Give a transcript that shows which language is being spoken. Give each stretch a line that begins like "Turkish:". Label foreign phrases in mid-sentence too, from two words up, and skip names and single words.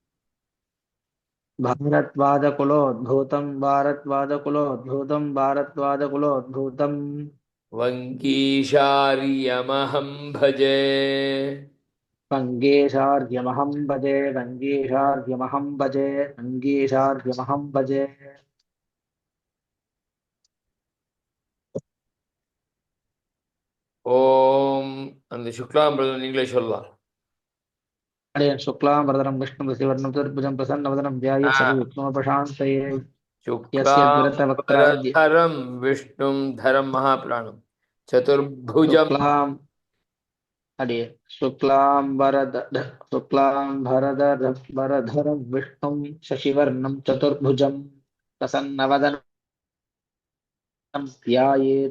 Sanskrit: भारद्वाजकुलोद्भूतं भारद्वाजकुलोद्भूतं भारद्वाजकुलोद्भूतं वङ्कीशार्यमहं भजे वङ्गेशार्यमहं भजे वङ्गेशार्यमहं भजे वङ्गेशार्यमहं भजे
Tamil: ஓம் அந்த சுக்லாம் பிரதர் நீங்களே சொல்லலாம்
Sanskrit: हरे शुक्लां वरदनं विष्णुं शशिवर्णं चतुर्भुजं प्रसन्नवदनं ध्यायेत् सर्वविघ्नोपशान्तये यस्यद्विरतवक्त्राद्य शुक्लाम्बरधरं विष्णुं धरं महाप्राणं चतुर्भुजं शुक्लां हरे शुक्लां वरधरं विष्णुं शशिवर्णं चतुर्भुजं प्रसन्नवदनं ध्यायेत्